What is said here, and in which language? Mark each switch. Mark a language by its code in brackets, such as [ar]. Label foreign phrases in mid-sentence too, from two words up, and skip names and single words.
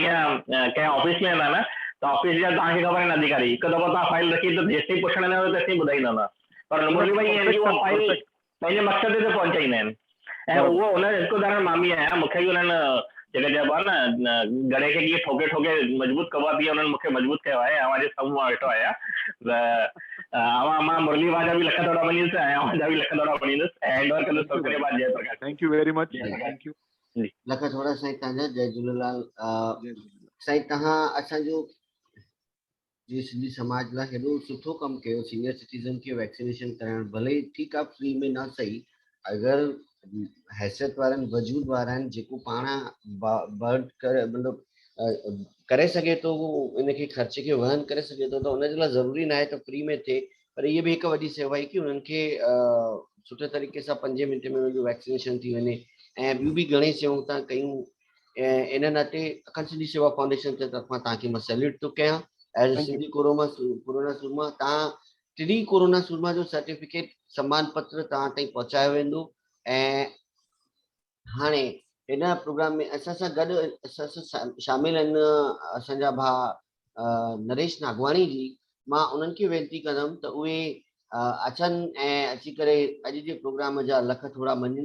[sd] जीअं कंहिं ऑफिस में वेंदा न त ऑफिस जा तव्हांखे ख़बर आहिनि अधिकारी, हिकु दफ़ो तव्हां फाइल रखी त जेसिताईं पुछण न तेसिताईं ॿुधाईंदा न, पर मुरली भाई उहा फाइल पंहिंजे मक़सद ते पहुचाईंदा आहिनि। ऐं उहो हुन हिकु उदाहरण मां बि आहियां, मूंखे बि हुननि जेके चइबो आहे न गड़े खे कीअं ठोके ठोके मजबूत कबो आहे, तीअं हुननि मूंखे मजबूत कयो आहे। अवां जे साम्हूं मां वेठो आहियां त मां मुरली भाउ जा बि लख दौड़ा मञींदुसि ऐं अवां जा बि लख दौड़ा मञींदुसि, ऐं [en] hand over [sd] कंदुसि [hi] सबके बाद [sd] जयप्रकाश। [en] Thank you very much, thank you. [sd] लख थोड़ा साईं तव्हांजा, जय झूलेलाल। साईं तव्हां असांजो जी सिंधी समाज लाइ हेॾो सुठो कमु कयो, [en] senior citizen [sd] खे वैक्सीनेशन कराइणु, भले ई ठीकु आहे फ्री में न सही, अगरि हैसियत वारनि वजूद वारा आहिनि जेको पाण बर्ड करे मतिलबु करे सघे थो, इनखे ख़र्चे खे वहन करे सघे थो, त हुनजे लाइ ज़रूरी न आहे त फ्री में थिए। पर इहे बि हिकु वॾी सेवा आहे कि उन्हनि खे सुठे तरीक़े सां 5 मिंट में उनजो वैक्सीनेशन थी वञे। ऐं ॿियूं बि घणेई सेवाऊं तव्हां कयूं, ऐं इन नाते अखंड सिंधी सेवा फाउंडेशन जे तरफ़ां तव्हांखे मां सैल्यूट थो कयां। एज सिंधी कोरोना सूरमा, तव्हां टिनी कोरोना सूरमा जो सर्टिफिकेट सम्मान पत्र तव्हां ताईं पहुचायो वेंदो। ऐं हाणे हिन प्रोग्राम में असां सां गॾु शामिल आहिनि असांजा भाउ नरेश नागवाणी जी। मां उन्हनि खे वेनिती कंदुमि त उहे अचनि ऐं अची करे अॼु जे प्रोग्राम जा लख थोड़ा मञनि।